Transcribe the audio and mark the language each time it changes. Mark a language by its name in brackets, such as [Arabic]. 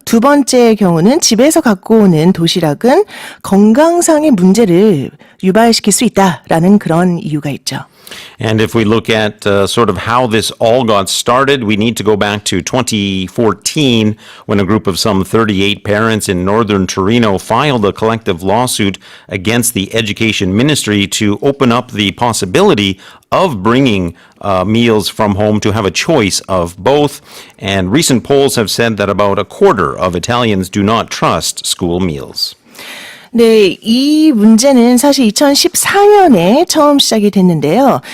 [Korean] 두 번째 경우는 집에서 갖고 오는 도시락은 건강상의 문제를 유발시킬 수 있다라는 그런 이유가 있죠. [English] And if we look at sort of how this all got started, we need to go back to 2014 when a group of some 38 parents in northern Torino filed a collective lawsuit against the education ministry to open up the possibility of bringing meals from home, to have a choice of both. And recent polls have said that about a quarter of Italians do not trust school meals. [Korean] 네, 이 문제는 사실 2014년에 처음 시작이 됐는데요.